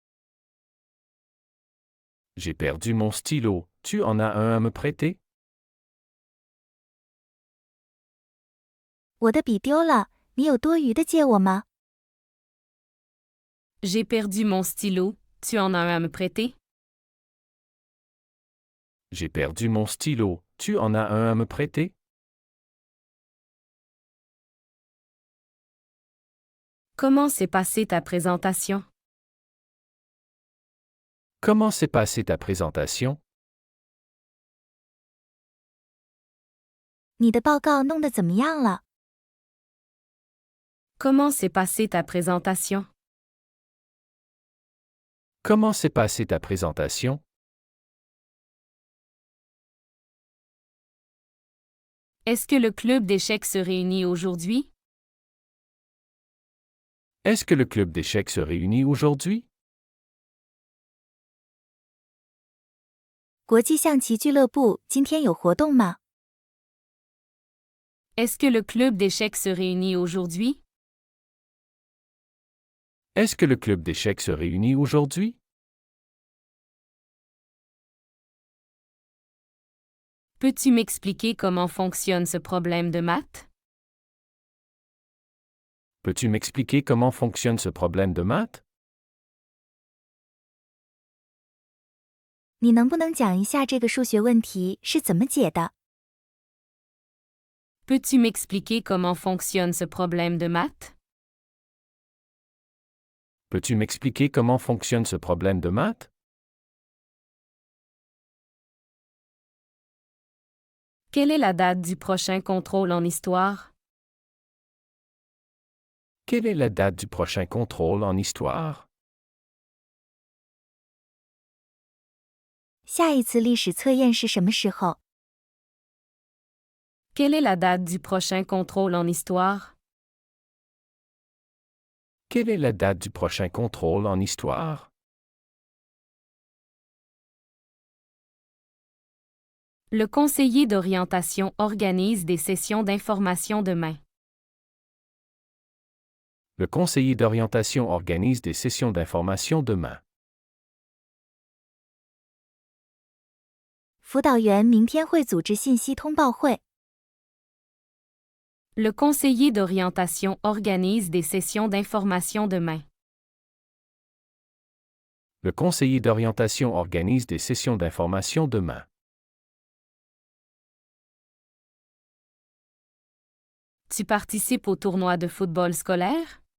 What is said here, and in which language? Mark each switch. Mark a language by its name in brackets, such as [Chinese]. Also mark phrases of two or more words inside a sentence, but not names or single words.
[French] J'ai perdu mon stylo, tu en as un à me prêter? [Chinese] 我的笔丢了，你有多余的借我吗？ [French] J'ai perdu mon stylo, tu en as un à me prêter? J'ai perdu mon stylo, tu en as un à me prêter? Comment s'est passée ta présentation? Comment s'est passée ta présentation? [Chinese] 你的报告弄得怎么样了？ [French] Comment s'est passée ta présentation? Comment s'est passée ta présentation? Est-ce que le club d'échecs se réunit aujourd'hui? Est-ce que le club d'échecs se réunit aujourd'hui? [Chinese] 国际象棋俱乐部今天有活动吗？ [French] Est-ce que le club d'échecs se réunit aujourd'hui? Est-ce que le club d'échecs se réunit aujourd'hui? Peux-tu m'expliquer comment fonctionne ce problème de maths? Peux-tu m'expliquer comment fonctionne ce problème de maths? [Chinese] 你能不能讲一下这个数学问题是怎么解的？ [French] Peux-tu m'expliquer comment fonctionne ce problème de maths? Peux-tu m'expliquer comment fonctionne ce problème de maths? Quelle est la date du prochain contrôle en histoire? Quelle est la date du prochain contrôle en histoire? [Chinese] 下一次历史测验是什么时候？ [French] Quelle est la date du prochain contrôle en histoire? Quelle est la date du prochain contrôle en histoire? Le conseiller d'orientation organise des sessions d'information demain. Le conseiller d'orientation organise des sessions d'information demain. [Chinese] 辅导员明天会组织信息通报会。 [French] Le conseiller d'orientation organise des sessions d'information demain. Le conseiller d'orientation organise des sessions d'information demain. Tu participes au tournoi de football scolaire?